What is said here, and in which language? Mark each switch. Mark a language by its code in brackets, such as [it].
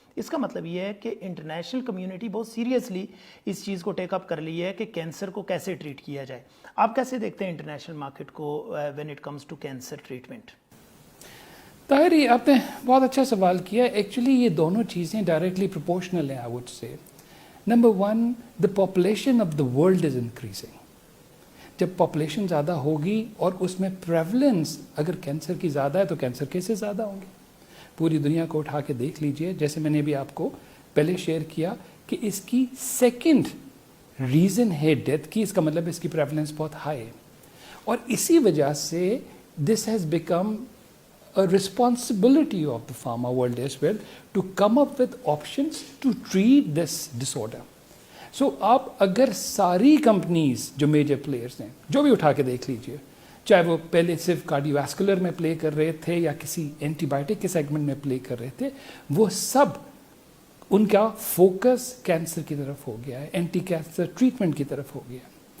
[ur] اس کا مطلب یہ ہے کہ انٹرنیشنل کمیونٹی بہت سیریسلی اس چیز کو ٹیک اپ کر لی ہے کہ کینسر کو کیسے ٹریٹ کیا جائے. آپ کیسے دیکھتے ہیں انٹرنیشنل مارکیٹ کو [en] When it comes to cancer treatment? [ur] Tahir آپ نے بہت اچھا سوال کیا. ایکچولی یہ دونوں چیزیں ڈائریکٹلی پروپورشنل ہیں. [en] I would say number 1, the population of the world is increasing. [ur] جب پاپولیشن زیادہ ہوگی اور اس میں پریولنس اگر کینسر کی زیادہ ہے تو کینسر کیسز زیادہ ہوں گے. پوری دنیا کو اٹھا کے دیکھ لیجئے, جیسے میں نے بھی آپ کو پہلے شیئر کیا کہ اس کی سیکنڈ ریزن ہے ڈیتھ کی, اس کا مطلب اس کی پریولنس بہت ہائی ہے. اور اسی وجہ سے [en] This has become a responsibility of the pharma world as well to come up with options to treat this disorder. [ur] So آپ اگر ساری کمپنیز جو میجر پلیئرز ہیں جو بھی اٹھا کے دیکھ لیجئے, چاہے وہ پہلے صرف کارڈیو واسکولر میں پلے کر رہے تھے یا کسی اینٹی بائیوٹک کے سیگمنٹ میں پلے کر رہے تھے, وہ سب ان کا فوکس کینسر کی طرف ہو گیا ہے, اینٹی کینسر ٹریٹمنٹ کی طرف ہو گیا ہے.